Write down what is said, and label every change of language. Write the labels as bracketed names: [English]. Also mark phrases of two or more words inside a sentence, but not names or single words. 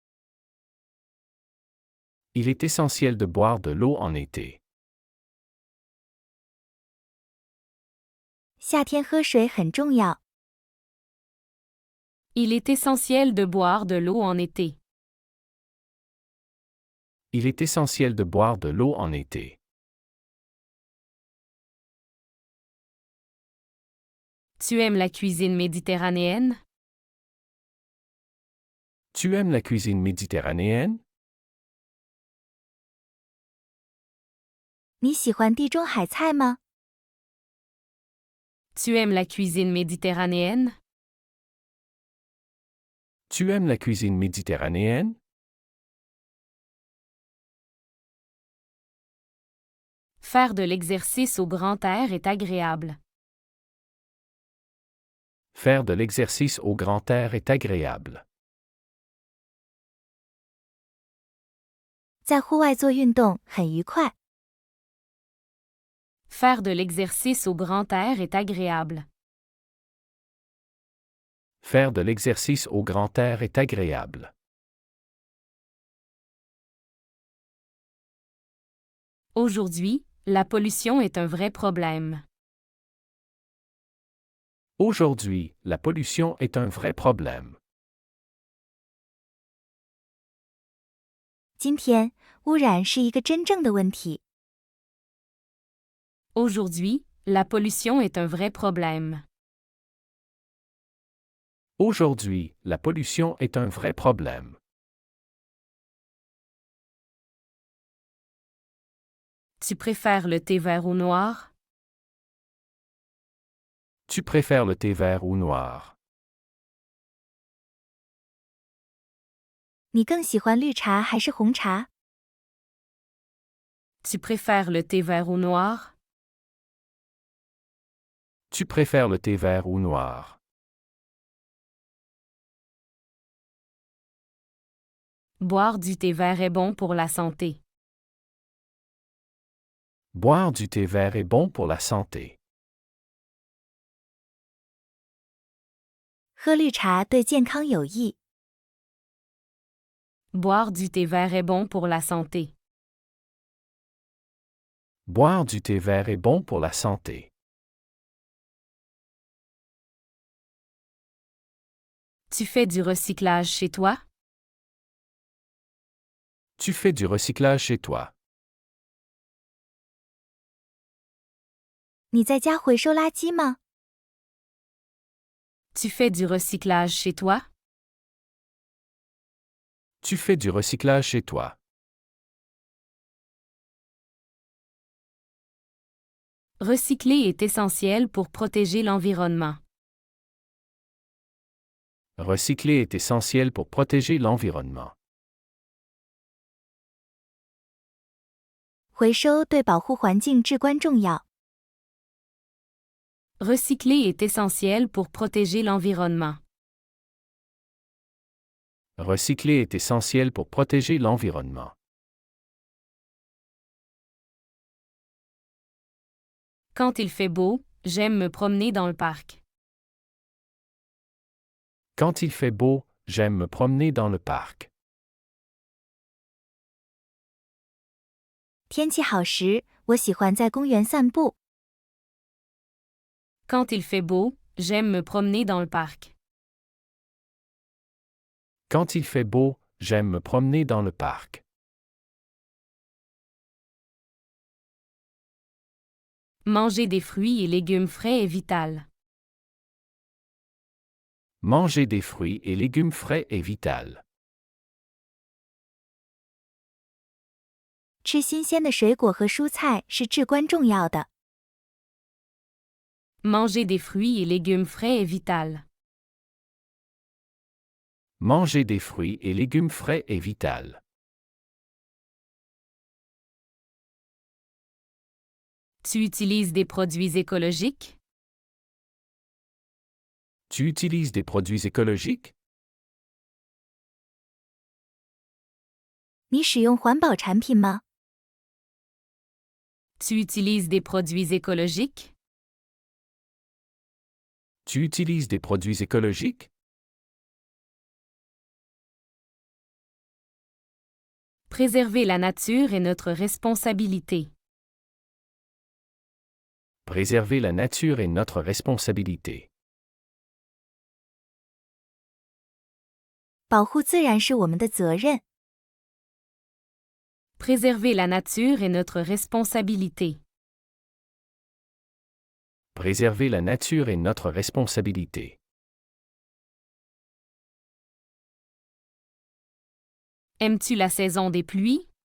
[French] Il est essentiel de boire de l'eau en été. [Chinese] 夏天喝水很重要。 [French] Il est essentiel de boire de l'eau en été. Il est essentiel de boire de l'eau en été. Tu aimes la cuisine méditerranéenne? Tu aimes la cuisine méditerranéenne? [Chinese] 你喜欢地中海菜吗？ [French] Tu aimes la cuisine méditerranéenne? Tu aimes la cuisine méditerranéenne? Faire de l'exercice au grand air est agréable. Faire de l'exercice au grand air est agréable. [Chinese] 在户外做运动很愉快。 [French] Faire de l'exercice au grand air est agréable. Faire de l'exercice au grand air est agréable. Aujourd'hui, la pollution est un vrai problème. Aujourd'hui, la pollution est un vrai problème. [Chinese] 今天，污染是一个真正的问题。 [French] Aujourd'hui, la pollution est un vrai problème. Aujourd'hui, la pollution est un vrai problème. Tu préfères le thé vert ou noir? Tu préfères le thé vert ou noir? [Chinese] 你更喜欢绿茶还是红茶？ [French] Tu préfères le thé vert ou noir? Tu préfères le thé vert ou noir? Boire du thé vert est bon pour la santé. Boire du thé vert est bon pour la santé. [Chinese] 喝绿茶对健康有益。 [French] Boire du thé vert est bon pour la santé. Boire du thé vert est bon pour la santé. Tu fais du recyclage chez toi? Tu fais du recyclage chez toi. [Chinese] 你在家回收垃圾吗？ [French] Tu fais du recyclage chez toi? Tu fais du recyclage chez toi. Recycler est essentiel pour protéger l'environnement. Recycler est essentiel pour protéger l'environnement. [Chinese] 回收对保护环境至关重要。 [French] Recycler est essentiel pour protéger l'environnement. Recycler est essentiel pour protéger l'environnement. Quand il fait beau, j'aime me promener dans le parc. Quand il fait beau, j'aime me promener dans le parc. [Chinese] 天气好时，我喜欢在公园散步。 [French] Quand il fait beau, j'aime me promener dans le parc. Quand il fait beau, j'aime me promener dans le parc. Manger des fruits et légumes frais est vital. Manger des fruits et légumes frais est vital. [Chinese] 吃新鲜的水果和蔬菜是至关重要的。 [French] Manger des fruits et légumes frais est vital. Manger des fruits et légumes frais est vital. Tu utilises des produits écologiques? Tu utilises des produits écologiques? [Chinese] 你使用环保产品吗？ [French] Tu utilises des produits écologiques? Tu utilises des produits écologiques? Préserver la nature est notre responsabilité. Préserver la nature est notre responsabilité. [Chinese] 保护自然是我们的责任。 [French] Préserver la nature est notre responsabilité. Préserver la nature est notre responsabilité. Aimes-tu la saison des pluies?